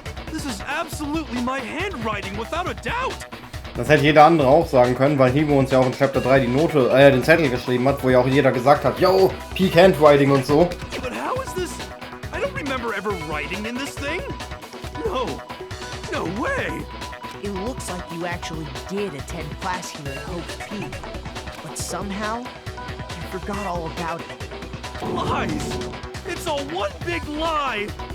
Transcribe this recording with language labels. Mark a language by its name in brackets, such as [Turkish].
[English] This is absolutely my handwriting, without a doubt! [German] Das hätte jeder andere auch sagen können, weil Hibo uns ja auch in Chapter 3 die Note, den Zettel geschrieben hat, wo ja auch jeder gesagt hat, yo, Peak Handwriting und so. [English] But how is this? I don't remember ever writing in this thing. No way! It looks like you actually did attend class here at Hope's Peak, but somehow you forgot all about it. Lies! It's all one big lie!